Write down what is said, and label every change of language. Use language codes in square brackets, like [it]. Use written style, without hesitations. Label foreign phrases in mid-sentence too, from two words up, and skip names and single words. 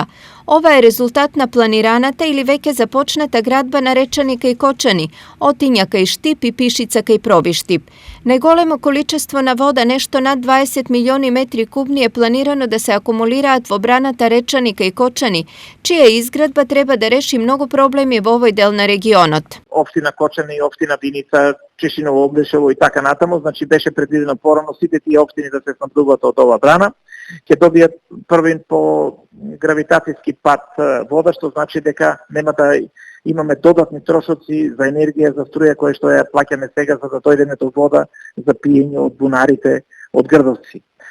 [mk] Ova je rezultatna planiranata ili veke započnata gradba na Rečanika i Kočani, Otinjaka i Štip i Pišicaka i Probištip. Najgolemo količestvo na voda, nešto nad 20 milioni metri kubni, je planirano da se akumulira v obranata Rečanika i Kočani, čija izgradba treba da reši mnogo problemi v ovoj del na regionot. Општина Кочани, општина Виница, Чешиново, Облешево и така натаму, значи беше предвидено порано сите тие општини да се снабдуваат од ова брана, ќе добијат првин по гравитацијски пат вода, што значи дека нема да имаме додатни трошоци за енергија, за струја која што ја плаќаме сега за да дојдеме до вода за пиење од бунарите, од грдовци.